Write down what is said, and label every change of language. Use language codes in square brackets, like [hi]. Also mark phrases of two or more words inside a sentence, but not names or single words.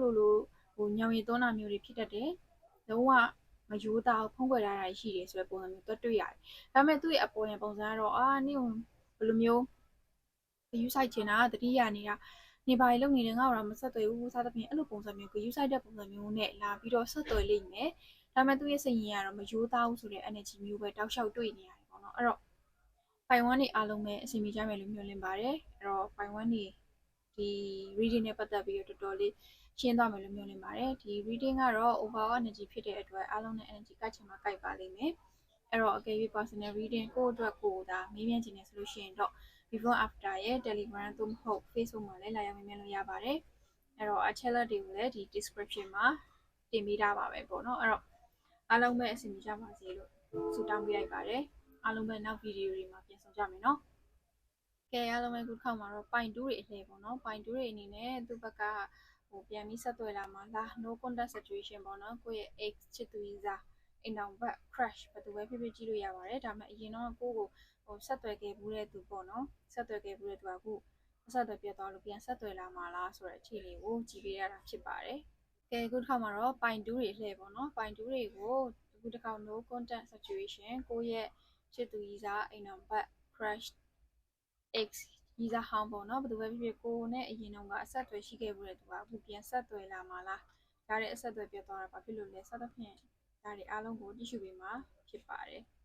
[my] လိုဟိုညောင်ရည်သွန်းတာမျိုးတွေဖြစ်တတ်တယ်လုံးဝမယိုးသားဖုံးကွယ်ထားတာရှိတယ်ဆိုတဲ့ပုံစံမျိုးတော့တွေ့ရတယ်ဒါပေမဲ့သူ့ရဲ့အပေါ်ရင်ပုံစံကတော့နင့်ဘယ်လိုမျိုးဂယူးဆိုင်ချင်တာတတိယနေတာနေပါလေလုံနေတယ်ငါ့ဘာမဆက်သွယ်ဘူးစသဖြင့်အဲ့လိုပုံစံမျိုးဂယူးဆိုင်တဲ့ပုံစံမျိုးနဲ့လာပြီးတော့ဆက်သွယ်လိမ့်မယ်ဒါပေမဲ့သူ့ရဲ့စိတ်ရင်းကတော့မယိုးသားဘူးဆိုတဲ့ energy မျိုးပဲတောက်လျှောက်တွေ့နေရတယ်ပေါ့နော်အဲ့တော့ပိုင်ဝမ်းနေအားလုံးပဲအစီအမီကြမယ်လို့မျှော်လင့်ပါတယ်အဲ့တော့ပိုင်ဝမ်းနေဒီ reading နဲ့ပတ်သက်ပြီးတော့တော်တော်လေးရှင်းသွားမယ်လို့မျှော်လင့်ပါတယ်ဒီ reading ကတော့ [en] overall energy [my] ဖြစ်တဲ့အတွက်အားလုံးနဲ့ energy ကိုက်ချင်မှကိုက်ပါလိမ့်မယ်အဲ့တော့အကယ်၍ [en] personal reading [my] ကိုယ့်အတွက်ကိုယ်ဒါမေးမြန်းချင်တယ်ဆိုလို့ရှိရင်တော့ before after ရဲ့ Telegram သို့မဟုတ် Facebook မှာလည်းလာရောက်မေးမြန်းလို့ရပါတယ်အဲ့တော့ channel တွေကိုလည်းဒီ description မှာတင်ပေးထားပါပဲပေါ့နော်အဲ့တော့အားလုံးပဲအဆ င်ပြေကြပါစေလို့ဆုတောင်းပေးလိုက်ပါတယ်အားလုံးပဲနောက်ဗီဒီယိုတွေမှာပြန်ဆောင်ကြမယ်နော်ကဲအားလုံးပဲခုတစ်ခေါက်မှာတော့ပိုင်တူးတွေအလှည့်ပေါ့နော်ပိုင်တူးတွေ အနေနဲ့သူ့ဘက်ကဟိုပြန်ပြီးဆက်သွယ်လာမှာလား [en] no contact situation [my] ပေါ့နော်ကိုယ့်ရဲ့ ex ချစ်သူကြီးစားအိမ်တော်ဘက် crush ဘယ်သူပဲဖြစ်ဖြစ်ကြည့်လို့ရပါတယ်ဒါပေမဲ့အရင်တော့ကိုယ့်ကိုဟိုဆက်သွယ်ခဲ့ဘူးတဲ့သူပေါ့နော်ဆက်သွယ်ခဲ့ဘူးတဲ့သူကအခုဆက်သွယ်ပြတ်သွားလို့ပြန်ဆက်သွယ်လာမှာလားဆိုတဲ့အခြေအနေကိုကြည့်ပေးရတာဖြစ်ပါတယ်ကဲအခုတစ်ခါမှာတော့ပိုင်တူးတွေလှည့်ပေါ့နော်ပိုင်တူးတွေကိုအခုတစ်ခါ [en] no contact situation [my] ကိုယ့်ရဲ့ချစ်သူကြီးစားအိမ်တော်ဘက် crush x ကြီးစားဟောင်းပေါ့နော်ဘယ်သူပဲဖြစ်ဖြစ်ကိုနဲ့အရင်တော့ကအဆက်အသွယ်ရှိခဲ့ဘူးတဲ့သူကအခုပြန်ဆက်သွယ်လာမှာလားဒါတဲ့အဆက်အသွယ်ပြတ်သွားတာဘာဖြစ်လို့လဲစသဖြင့်ဒါတွေအားလုံးကိုကြည့်ရှုပေးမှာဖြစ်ပါတယ်